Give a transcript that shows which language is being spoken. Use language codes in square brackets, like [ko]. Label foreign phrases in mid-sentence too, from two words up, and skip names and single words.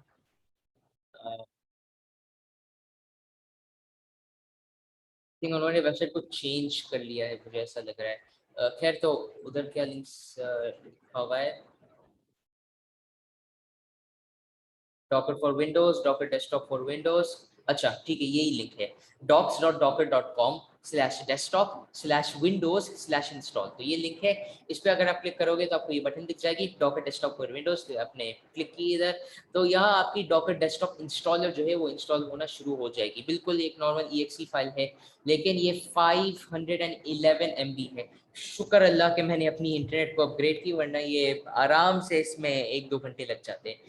[hi] थिंक उन्होंने वेबसाइट को चेंज कर लिया है, मुझे ऐसा लग रहा है। खैर तो उधर क्या लिंक्स लिखा हुआ है, डॉकर फॉर विंडोज, डॉकर डेस्कटॉप फॉर विंडोज। अच्छा ठीक है, यही लिंक है docs.docker.com/desktop/windows/install। तो ये लिंक है, इस पे अगर आप क्लिक करोगे तो आपको ये बटन दिख जाएगी डॉकर डेस्कटॉप फॉर विंडोज। तो आपने क्लिक की इधर, तो यहाँ आपकी डॉकर डेस्कटॉप इंस्टॉलर जो है वो इंस्टॉल होना शुरू हो जाएगी। बिल्कुल एक [en] normal exe file [hi] है, लेकिन ये 511 MB है। शुक्र अल्लाह के मैंने अपनी इंटरनेट को अपग्रेड की, वरना ये आराम से इसमें 1-2 घंटे लग जाते हैं।